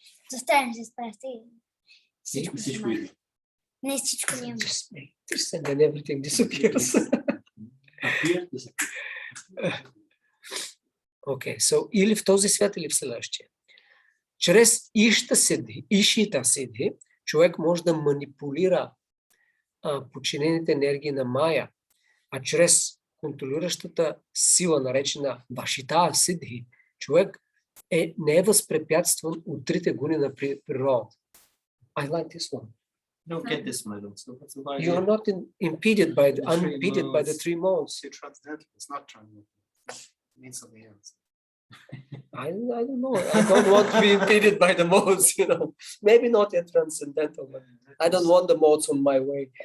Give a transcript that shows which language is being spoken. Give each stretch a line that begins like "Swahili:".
Bulgarian: Застанеш с пръсти и всичко ще Всичко махне. иде. Не всичко няма.
English: Just and then everything disappears. Appear, disappear. Okay, so
Bulgarian: или в този свят, или в следващия. Чрез ишита сидхи, човек може да манипулира подчинените енергии на Майя, а чрез контролиращата сила, наречена вашита сидхи, човек не е възпрепятстван от 3 гуни на природата.
English: I like this one. You don't get this one, I don't. So what's the value? You are not unimpeded by the 3 modes. You're transcendental. It's not transcendental. It means something else. I don't know. I don't want to be impeded by the modes, you know. Maybe not yet transcendental, but I don't want the modes on my way.